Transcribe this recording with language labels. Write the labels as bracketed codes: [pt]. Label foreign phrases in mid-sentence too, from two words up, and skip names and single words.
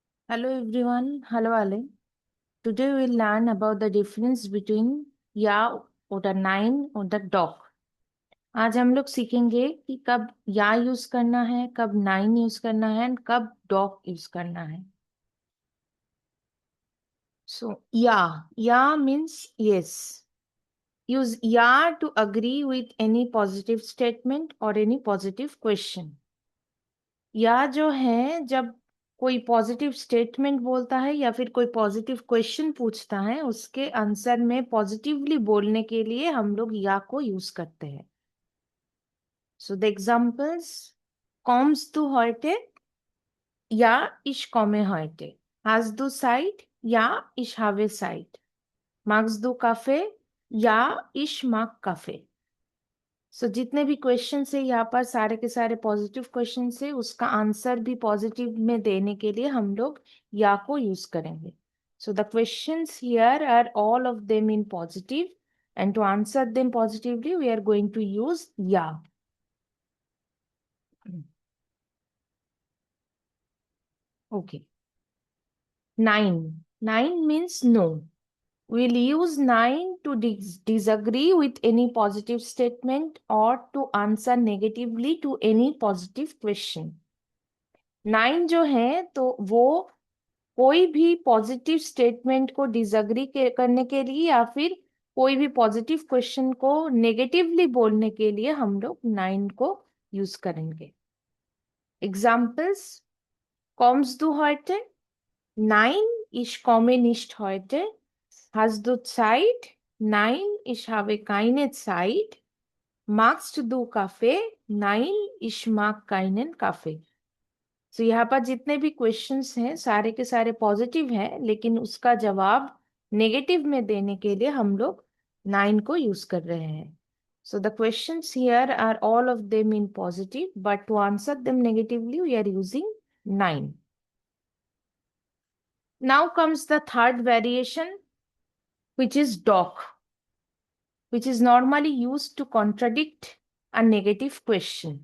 [en] Hello everyone, hello Ale. Today we'll learn about the difference between या or the nine or the dog. [hi] आज हम लोग सीखेंगे कि कब या यूज करना है, कब नाइन यूज करना है और कब डॉग यूज करना है. [en] So या means yes. Use या to agree with any positive statement or any positive question. [hi] या जो है जब कोई पॉजिटिव स्टेटमेंट बोलता है या फिर कोई पॉजिटिव क्वेश्चन पूछता है उसके आंसर में पॉजिटिवली बोलने के लिए हम लोग या को यूज करते हैं. [en] so the examples, [de] Kommst du heute? Ja, ich komme heute. Hast du Zeit? Ja, ich habe Zeit. Magst du Kaffee? Ja, ich mag Kaffee. [hi] सो जितने भी क्वेश्चन है यहाँ पर सारे के सारे पॉजिटिव क्वेश्चन है, उसका आंसर भी पॉजिटिव में देने के लिए हम लोग या को यूज करेंगे. [en] So the questions here are all of them in positive and to answer them positively we are going to use ja. [hi] ओके. [en] Nein means no. We'll use nine to disagree with any positive statement or to answer negatively to any positive question. [hi] 9 जो है तो वो कोई भी पॉजिटिव स्टेटमेंट को डिसएग्री करने के लिए या फिर कोई भी पॉजिटिव क्वेश्चन को नेगेटिवली बोलने के लिए हम लोग 9 को यूज करेंगे. एग्जाम्पल्स, [de] kommst du heute? Nein, ich komme nicht heute. Hast du Zeit? Nein, ich habe keine Zeit. Magst du Kaffee? Nein, ich mag keinen Kaffee. [hi] So यहाँ पर जितने भी क्वेश्चंस हैं सारे के सारे पॉजिटिव हैं, लेकिन उसका जवाब नेगेटिव में देने के लिए हम लोग 9 को यूज कर रहे हैं. [en] So the questions here are all of them in positive, but to answer them negatively we are using 9. Now comes the third variation, which is dog, which is normally used to contradict a negative question.